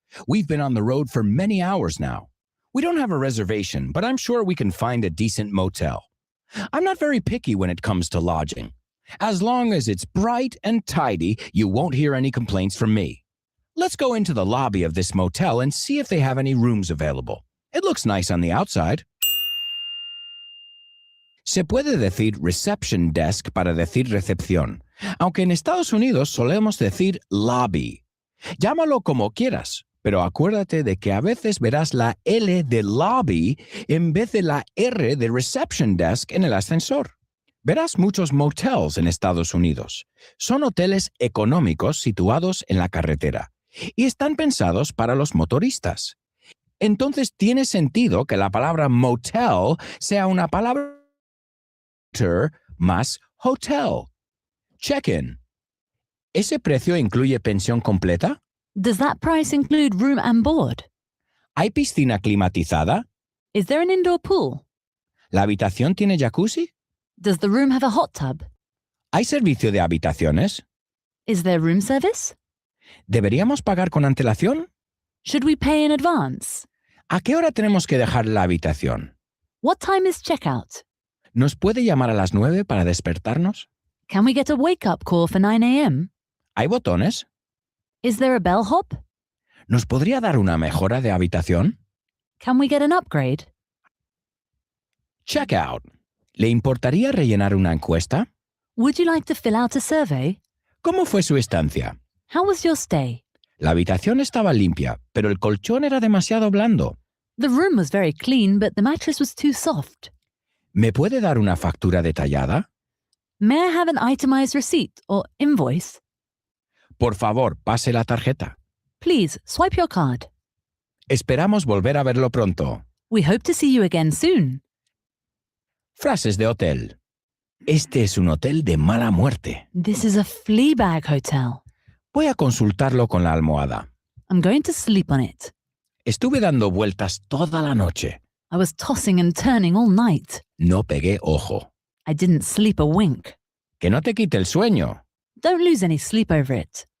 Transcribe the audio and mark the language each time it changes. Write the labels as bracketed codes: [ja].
[en] We've been on the road for many hours now. We don't have a reservation, but I'm sure we can find a decent motel. I'm not very picky when it comes to lodging. As long as it's bright and tidy, you won't hear any complaints from me. Let's go into the lobby of this motel and see if they have any rooms available. It looks nice on the outside. [es] Se puede decir reception desk para decir recepción, aunque en Estados Unidos solemos decir lobby. Llámalo como quieras, pero acuérdate de que a veces verás la L de lobby en vez de la R de reception desk en el ascensor. Verás muchos motels en Estados Unidos. Son hoteles económicos situados en la carretera y están pensados para los motoristas. Entonces tiene sentido que la palabra motel sea una palabra más hotel. [en] Check-in. [es] ¿Ese precio incluye pensión completa? [en] Does that price include room and board? [es] ¿Hay piscina climatizada? [en] Is there an indoor pool? [es] ¿La habitación tiene jacuzzi? [en] Does the room have a hot tub? [es] ¿Hay servicio de habitaciones? [en] Is there room service? [es] ¿Deberíamos pagar con antelación? [en] Should we pay in advance? [es] ¿A qué hora tenemos que dejar la habitación? [en] What time is checkout? [es] ¿Nos puede llamar a las 9 para despertarnos? [en] Can we get a wake-up call for 9 a.m.? [es] ¿Hay botones? [en] Is there a bellhop? [es] ¿Nos podría dar una mejora de habitación? [en] Can we get an upgrade? Checkout. [es] ¿Le importaría rellenar una encuesta? [en] Would you like to fill out a survey? [es] ¿Cómo fue su estancia? [en] How was your stay? [es] La habitación estaba limpia, pero el colchón era demasiado blando. [en] The room was very clean, but the mattress was too soft. [es] ¿Me puede dar una factura detallada? [en] May I have an itemized receipt or invoice? [es] Por favor, pase la tarjeta. [en] Please, swipe your card. [es] Esperamos volver a verlo pronto. [en] We hope to see you again soon. [es] Frases de hotel. Este es un hotel de mala muerte. [en] This is a Fleabag hotel. [es] Voy a consultarlo con la almohada. [en] I'm going to sleep on it. [es] Estuve dando vueltas toda la noche. [en] I was tossing and turning all night. [es] No pegué ojo. [en] I didn't sleep a wink. [es] Que no te quite el sueño. [en] Don't lose any sleep over it.